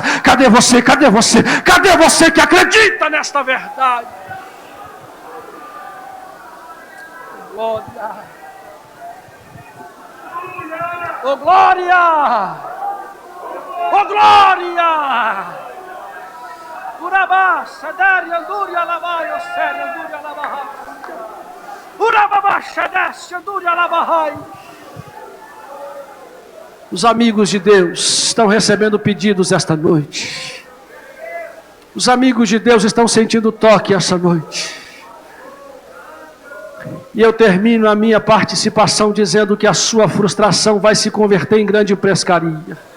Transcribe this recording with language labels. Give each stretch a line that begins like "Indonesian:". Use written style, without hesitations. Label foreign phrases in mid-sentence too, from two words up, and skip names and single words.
Portuguese: Cadê você? Cadê você? Cadê você que acredita nesta verdade? Glória! Oh glória! Oh glória! Urabá, Sadari, Andúria, Labai, Osséria, Andúria, Labahai. Urabá, Shadesse, Andúria, Labahai. Os amigos de Deus estão recebendo pedidos esta noite. Os amigos de Deus estão sentindo toque esta noite. E eu termino a minha participação dizendo que a sua frustração vai se converter em grande pescaria.